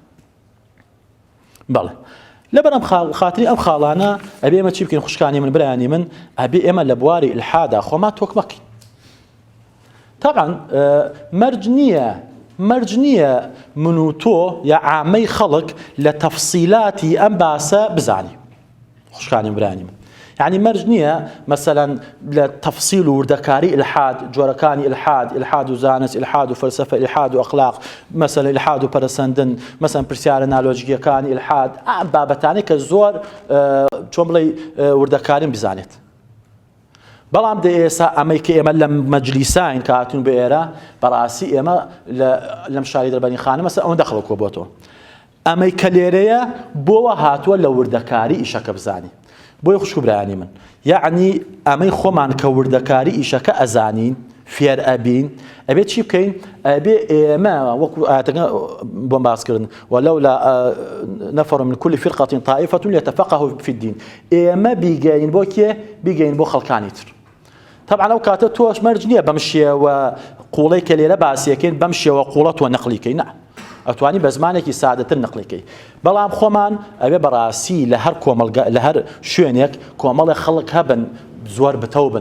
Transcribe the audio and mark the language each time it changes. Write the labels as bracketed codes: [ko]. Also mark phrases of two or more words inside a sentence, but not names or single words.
[ckb] بەڵێ لەبەر خاتری ئەم خاڵانە ئەبێ ئێمە چی بکەین خوشکانی من برایانی من ئەبێ ئێمە لە بواری ئیلحادا خۆمان تۆک مەکەین طبعا مەرج نییە من و تۆ یا عامەی خەڵک لە تەفسیلاتی ئەم باسە بزانی خوشکانی برایانی من يعني مرج نییە مثلا لە تەفسیل و وردەکاری ئیلحاد جۆرەکانی ئیلحاد و زانست ئیلحاد و فەلسەفە ئیلحاد و ئەخلاق مثلا ئیلحاد و پەرەسەندن مثلا پرسیارە نالۆجیەکانی ئیلحاد ئەم بابەتانەی کە زۆر چۆن بڵێ وردەکارین بزانێت بەڵام دە ئێستا ئەمەی کە ئێمە لە مەجلیساین کە هاتوون بە ئێرە بەڕاستی ئێمە لەم شاری دەربەنی خانە مەسەلا ئەوەندە خەڵک بۆ تۆ ئەمەی کە لێرەیە بۆوە هاتووە لە وردەکاری ئیشەکە بزانی بۆی خوشک برایانی من یعنی ئەمەی خۆمان کە وردەکاری ئیشەکە ئەزانین فێر ئەبین ئەبێ چی بکەین ئەبێ ئێمە وەکو ئاەتەکە بۆم باسکردن [ar] ولولا نفر من كل فرقة طائفة ليتفقهوا في الدين [ckb] ئێمە بیگەین بۆ کێ بیگەین بۆ خەڵکانی تر طبعا ئەو کاتە تۆش مەرج نییە بەم شێوە قوڵەی کە لێرە باسیەکەین بەم شێوە قوڵە تۆ نەقلیکەی نە ئەتوانی بە زمانێکی سادەتر نەقلیکەی بەڵام خۆمان ئەوێ بەڕاستی لە هەر کۆمەلگا لە هەر شوێنێک کۆمەڵی خەڵک هەبن زۆر بتەو بن